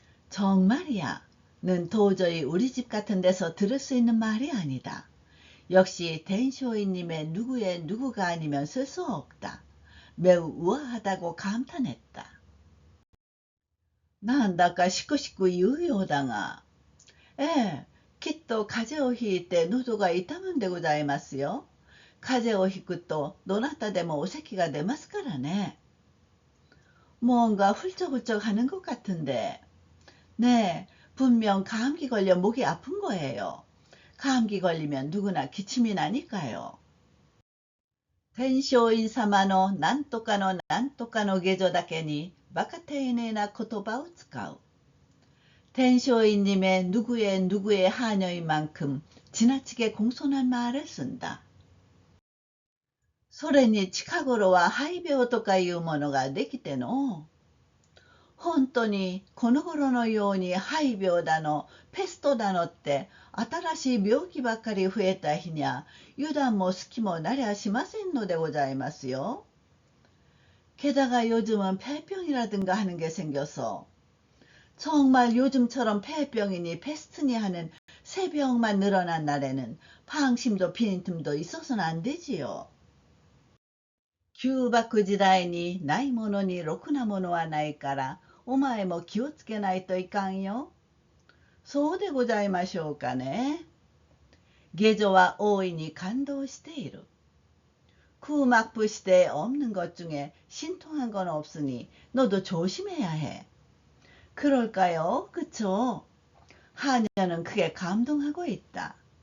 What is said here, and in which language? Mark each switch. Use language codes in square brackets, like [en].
[ko] 정말이야.는 도저히 우리 집 같은 데서 들을 수 있는 말이 아니다. 역시 텐쇼이님의 누구의 누구가 아니면 쓸 수 없다. 매우 우아하다고 감탄했다. [ja] なんだかしくしく言うようだが。ええ、きっと風邪をひいて喉が痛むんでございますよ。風邪をひくとどなたでもお咳が出ますからね。 [ko] 뭔가 훌쩍훌쩍 하는 것 같은데. 네, 분명 감기 걸려 목이 아픈 거예요. 감기 걸리면 누구나 기침이 나니까요. [ja] 天璋院様のなんとかのなんとかの下女だけにバカ丁寧な言葉を使う。 [ko] 텐쇼이님의 누구의 누구의 하녀인 만큼 지나치게 공손한 말을 쓴다. [ja] それに近頃は肺病とかいうものができての。本当にこの頃のように肺病だの、ペストだのって新しい病気ばっかり増えた日にゃ油断も隙もなりゃしませんのでございますよ。 [ko] 게다가 요즘은 폐병이라든가 하는 게 생겨서 정말 요즘처럼 폐병이니 패스트니 하는 새 병만 늘어난 날에는 방심도 빈틈도 있어서는 안 되지요. [ja] 旧幕時代にないものにろくなものはないから、お前も気をつけないといかんよ。そうでございましょうかね。下女は大いに感動している。 [ko] 구막부 시대에 없는 것 중에 신통한 건 없으니 너도 조심해야 해. 그럴까요? 그쵸? 하녀는 크게 감동하고 있다.